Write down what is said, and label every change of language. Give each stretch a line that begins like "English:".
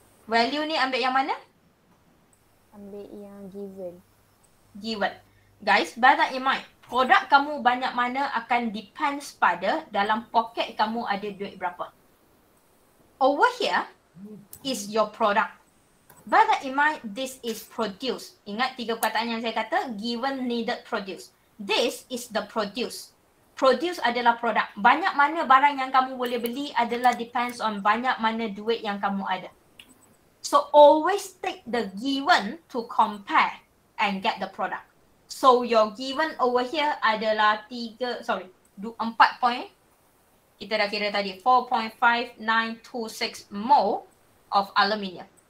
Malay: Value ni ambil yang mana? Ambil yang given.
English: Given. Guys, bear that in mind.
Malay: Produk kamu banyak mana akan depends pada dalam poket kamu ada duit berapa.
English: Over here is your product. Bear that in mind, this is produce.
Malay: Ingat 3 perkataan yang saya kata, given, needed, produce.
English: This is the produce.
Malay: Produce adalah produk. Banyak mana barang yang kamu boleh beli adalah
English: depends on
Malay: banyak mana duit yang kamu ada.
English: So always take the given to compare and get the product. So your given over here
Malay: adalah
English: 4 point.
Malay: Kita dah kira tadi 4.5926 mole of aluminium.